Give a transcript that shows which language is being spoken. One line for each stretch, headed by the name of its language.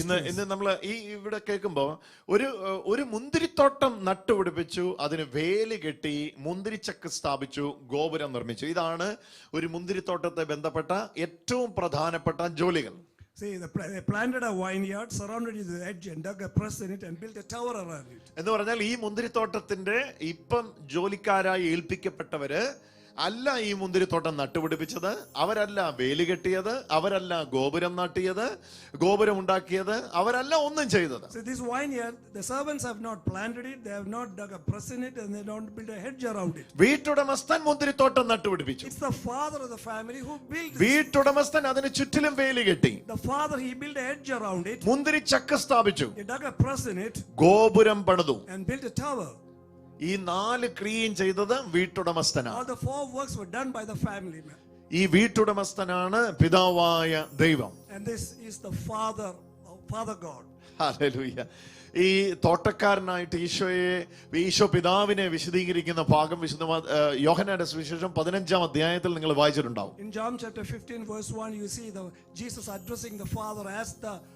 Malayalam: ഇന്ന് നമ്മൾ ഇവിടെ കേൾക്കുമ്പോൾ ഒരു മുന്തിരിത്തോട്ടം നട്ടുപിടിപ്പിച്ചു, അതിന് വേലി കെട്ടി, മുന്തിരിച്ചക്ക് സ്ഥാപിച്ചു, ഗോപുരം നിർമ്മിച്ചു. ഇതാണ് ഒരു മുന്തിരിത്തോട്ടത്തെ ബന്ധപ്പെട്ട ഏറ്റവും പ്രധാനപ്പെട്ട ജോലികൾ.
English: See, they planted a vineyard, surrounded it with edge and dug a press in it and built a tower around it.
Malayalam: എന്ന് പറഞ്ഞാൽ ഈ മുന്തിരിത്തോട്ടത്തിന്റെ ഇപ്പം ജോലിക്കാരായി ഏൽപ്പിക്കപ്പെട്ടവര് അല്ല ഈ മുന്തിരിത്തോട്ടം നട്ടുപിടിപ്പിച്ചത്, അവരല്ല വേലി കെട്ടിയത്, അവരല്ല ഗോപുരം നാട്ടിയത്, ഗോപുരം ഉണ്ടാക്കിയത്, അവരല്ല ഒന്നും ചെയ്തത്.
English: So this vineyard, the servants have not planted it, they have not dug a press in it, and they don't build a hedge around it.
Malayalam: വീട്ടുടമസ്ഥൻ മുന്തിരിത്തോട്ടം നട്ടുപിടിപ്പിച്ചു.
English: It's the father of the family who built it.
Malayalam: വീട്ടുടമസ്ഥൻ അതിന് ചുറ്റിലും വേലി കെട്ടി.
English: The father, he built a hedge around it.
Malayalam: മുന്തിരിച്ചക്ക് സ്ഥാപിച്ചു.
English: He dug a press in it.
Malayalam: ഗോപുരം പണിതു.
English: And built a tower.
Malayalam: ഈ 4 ക്രിയയും ചെയ്തത് വീട്ടുടമസ്ഥനാണ്.
English: All the 4 works were done by the family man.
Malayalam: ഈ വീട്ടുടമസ്ഥനാണ് പിതാവായ ദൈവം.
English: And this is the Father God.
Malayalam: Hallelujah. ഈ തോട്ടക്കാരനായിട്ട് ഈശോ പിതാവിനെ വിശദീകരിക്കുന്ന ഭാഗം വിശുദ്ധ യോഹന്നാന്റെ സുവിശേഷം 15-ാം അധ്യായത്തിൽ നിങ്ങൾ വായിച്ചിട്ടുണ്ടാവും.
English: In John chapter 15 verse 1 you see Jesus addressing the Father as the